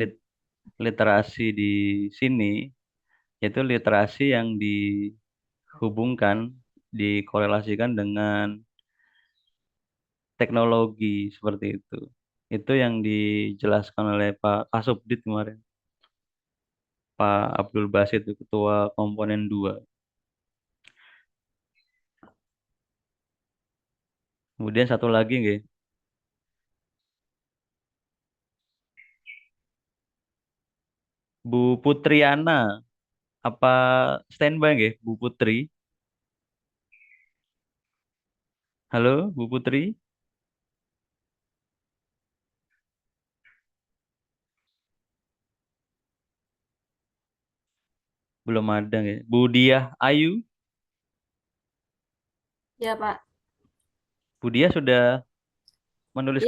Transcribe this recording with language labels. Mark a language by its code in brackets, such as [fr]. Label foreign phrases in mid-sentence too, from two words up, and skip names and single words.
[id] literasi di sini yaitu literasi yang dihubungkan, dikorelasikan dengan teknologi seperti itu. Itu yang dijelaskan oleh Pak Kasubdit kemarin, Pak Abdul Basit, itu Ketua Komponen 2. Kemudian satu lagi nggih, Bu Putriana, apa standby nggih Bu Putri? Halo Bu Putri, belum ada nggih. Bu Diah Ayu, Ya, Pak. Bu Diah sudah Iya,